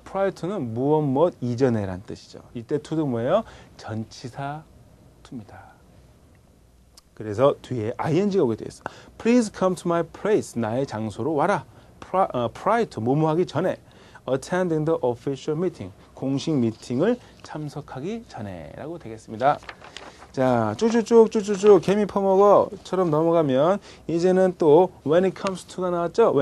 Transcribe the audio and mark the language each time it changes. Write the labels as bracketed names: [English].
[Korean] prior to는 무엇 이전에란 뜻이죠. 이때 to도 뭐예요? 전치사 to입니다. 그래서 뒤에 ing가 오게 돼 있어. [English] Please come to my place. [Korean] 나의 장소로 와라. prior to, 뭐뭐하기 전에. [English] attending the official meeting. [Korean] 공식 미팅을 참석하기 전에 라고 되겠습니다. 자, 쭉쭉쭉 개미 퍼먹어처럼 넘어가면 이제는 또 [English] when it comes to [Korean] 가 나왔죠?